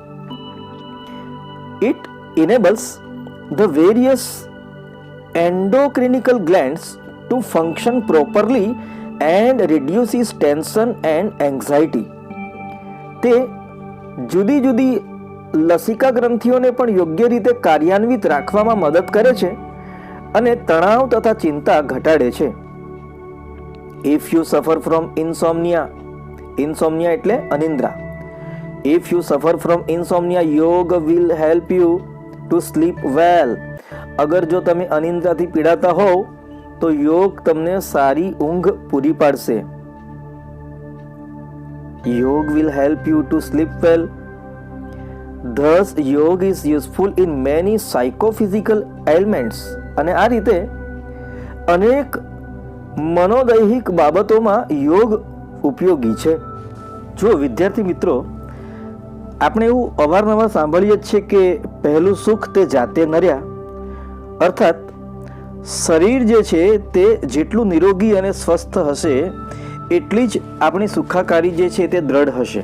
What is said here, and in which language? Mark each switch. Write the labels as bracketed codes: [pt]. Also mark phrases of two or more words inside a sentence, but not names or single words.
[en] it enables the various endocrinical glands to function properly and reduces tension and anxiety. [gu] તે જુદી જુદી લસિકા ગ્રંથિઓને પણ યોગ્ય રીતે કાર્યાન્વિત રાખવામાં મદદ કરે છે અને તણાવ તથા ચિંતા ઘટાડે છે. [en] If you suffer from insomnia [gu] એટલે અનિદ્રા. [en] If you suffer from insomnia, yoga will help you to sleep well. [gu] અગર જો તમે અનિદ્રાથી પીડાતા હોવ તો યોગ તમને સારી ઊંઘ પૂરી પાડશે. [en] યોગ will help you to sleep well. Thus, yoga is useful in many psychophysical ailments. [gu] અને આ રીતે અનેક મનોદૈહિક બાબતોમાં યોગ ઉપયોગી છે. જો વિદ્યાર્થી મિત્રો, આપણે એવું અવારનવાર સાંભળીએ છીએ કે પહેલું સુખ તે જાતે નર્યા. અર્થાત શરીર જે છે તે જેટલું નિરોગી અને સ્વસ્થ હશે એટલી જ આપણી સુખાકારી જે છે તે દ્રઢ હશે.